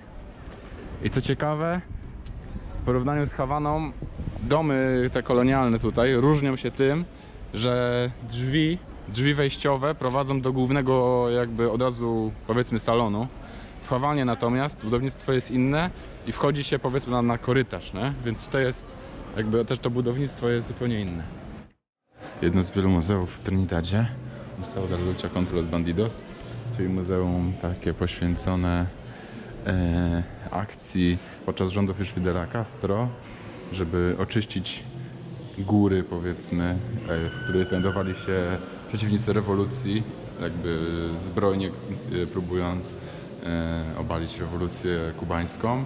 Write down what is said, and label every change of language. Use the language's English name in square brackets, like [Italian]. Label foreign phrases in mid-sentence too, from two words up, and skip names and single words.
[Polish] I co ciekawe, w porównaniu z Hawaną, domy te kolonialne tutaj różnią się tym, że drzwi wejściowe prowadzą do głównego jakby od razu, powiedzmy, salonu. W Hawanie natomiast budownictwo jest inne i wchodzi się, powiedzmy, na korytarz, nie? Więc tutaj jest jakby też to budownictwo jest zupełnie inne. Jedno z wielu muzeów w Trinidadzie, Museo de la Lucha contra los Bandidos, czyli muzeum takie poświęcone akcji podczas rządów już Fidela Castro, żeby oczyścić góry, powiedzmy, w której znajdowali się przeciwnicy rewolucji, jakby zbrojnie próbując obalić rewolucję kubańską.